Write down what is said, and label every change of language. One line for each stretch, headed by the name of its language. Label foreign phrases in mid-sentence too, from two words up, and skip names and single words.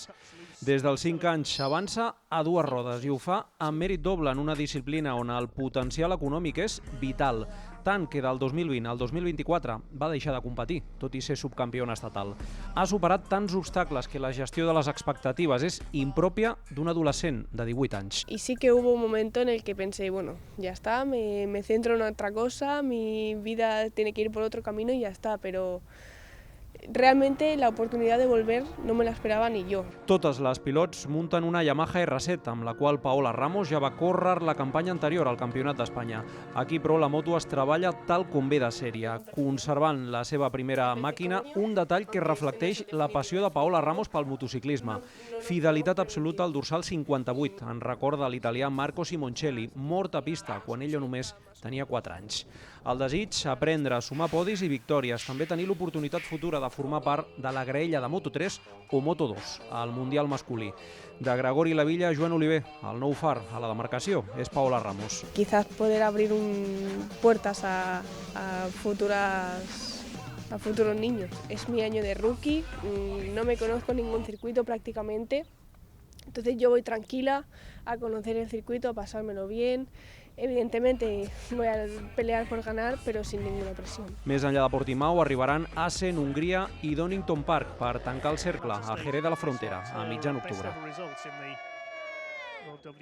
Catalan: Des dels 5 anys s'avança a dues rodes i ho fa amb mèrit doble en una disciplina on el potencial econòmic és vital, tant que del 2020 al 2024 va deixar de competir, tot i ser subcampiona estatal. Ha superat tants obstacles que la gestió de les expectatives és impròpia d'un adolescent de 18 anys.
Spanish: Y sí que hubo un momento en el que pensé, bueno, ya está, me centro en otra cosa, mi vida tiene que ir por otro camino y ya está, pero realmente la oportunidad de volver no me la esperaba ni yo.
Catalan: Totes les pilots munten una Yamaha R7, amb la qual Paola Ramos ja va córrer la campanya anterior al Campionat d'Espanya. Aquí, però, la moto es treballa tal com ve de sèrie, conservant la seva primera màquina, un detall que reflecteix la passió de Paola Ramos pel motociclisme. Fidelitat absoluta al dorsal 58, en recorda l'italià Marco Simoncelli, mort a pista quan ell només tenia 4 anys. El desig, aprendre a sumar podis i victòries, també tenir l'oportunitat futura de formar part de la graella de Moto3 o Moto2, al Mundial masculí. De Gregori Lavilla a Joan Oliver, el nou far a la demarcació és Paola Ramos.
Spanish: Quizás poder abrir puertas a futuros niños. Es mi año de rookie, no me conozco ningún circuito prácticamente, entonces yo voy tranquila a conocer el circuito, a pasármelo bien. Evidentemente voy a pelear por ganar, pero sin ninguna presión.
Catalan: Més enllà de Portimao arribaran Assen, Hongria i Donington Park per tancar el cercle a Jerez de la Frontera a mitjan octubre.